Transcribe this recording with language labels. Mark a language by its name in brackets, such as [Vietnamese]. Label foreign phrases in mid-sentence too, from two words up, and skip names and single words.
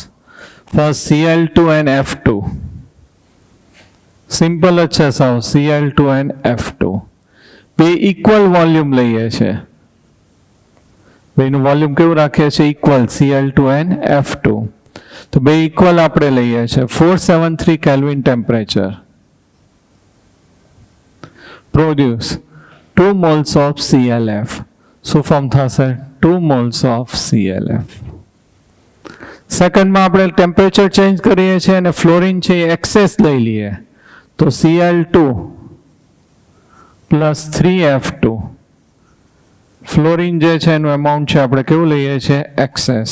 [Gujarati] ફર્સ્ટ Cl2 and F2. સિમ્પલ જ છે સાવ, Cl2 and F2 બે [English] equal volume [Gujarati] લઈએ છે. બેનું વોલ્યુમ કેવું રાખીએ છીએ ઇક્વલ, Cl2 and F2. તો બે ઇક્વલ આપણે લઈએ છે. 473 [English] kelvin temperature. produce 2 moles of ClF. [Gujarati] શું ફોર્મ થશે 2 [English] moles of ClF. [Gujarati] સેકન્ડમાં આપણે [English] temperature change [Gujarati] કરીએ છીએ અને ફ્લોરિન છે એ એક્સેસ લઈ લઈએ, તો Cl2 પ્લસ 3F2. ફ્લોરિન જે છે એનું એમાઉન્ટ છે આપણે કેવું લઈએ છીએ એક્સેસ.